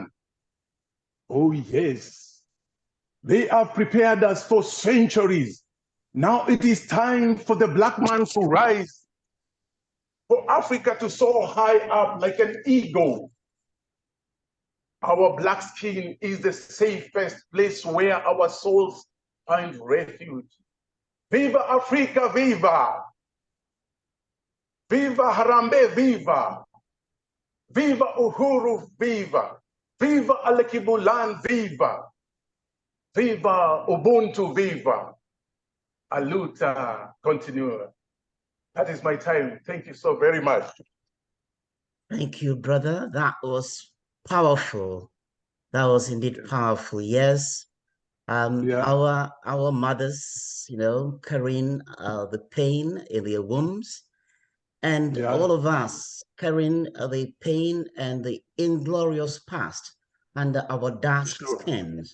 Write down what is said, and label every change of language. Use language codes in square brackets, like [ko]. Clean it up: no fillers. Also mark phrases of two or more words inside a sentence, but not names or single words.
[en] Oh yes, they have prepared us for centuries. Now it is time for the black man to rise, for Africa to soar high up like an eagle. Our black skin is the safest place where our souls find refuge. Viva Africa, viva! Viva Harambe, viva! Viva Uhuru, viva! Viva Alekibulan, viva! Viva Ubuntu, viva! [pt] Aluta, continua. [en] That is my time. Thank you so very much. Thank you, brother. That was powerful. That was indeed powerful. Yes. Our mothers, carrying the pain in their wombs, and all of us carrying the pain and the inglorious past under our dark skins.